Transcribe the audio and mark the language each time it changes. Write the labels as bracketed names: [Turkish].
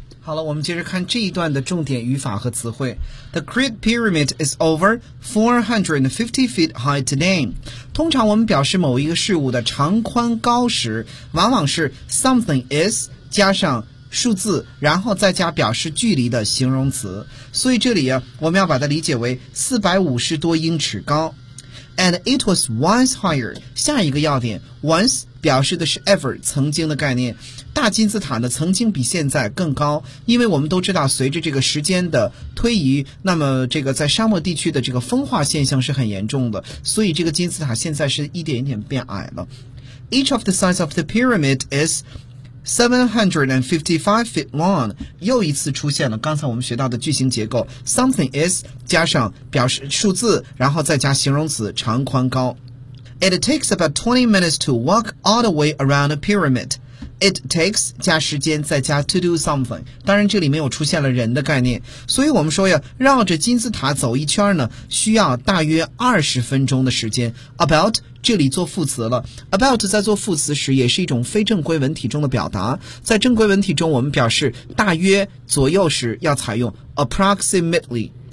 [Chinese] 好了，我们接着看这一段的重点语法和词汇。 [English] The Great Pyramid is over 450 feet high today. [Chinese] 通常我们表示某一个事物的长宽高时，往往是 [English] something is [Chinese] 加上数字，然后再加表示距离的形容词。所以这里啊，我们要把它理解为450多英尺高。 [English] And it was once higher. [Chinese] 下一个要点 ，once表示的是 ever 曾经的概念，大金字塔呢曾经比现在更高，因为我们都知道随着这个时间的推移，那么这个在沙漠地区的这个风化现象是很严重的，所以这个金字塔现在是一点一点变矮了。 [English] Each of the sides of the pyramid is 755 feet long， [Chinese] 又一次出现了刚才我们学到的句型结构 [English] something is [Chinese] 加上表示数字，然后再加形容词长宽高。 [English] It takes about 20 minutes to walk all the way around a pyramid. It takes [Chinese] 加时间再加 [English] to do something. [Chinese] 当然这里没有出现了人的概念。所以我们说呀，绕着金字塔走一圈呢，需要大约20分钟的时间。 About 这里做副词了。About 在做副词时也是一种非正规文体中的表达。在正规文体中我们表示大约左右时要采用 approximately.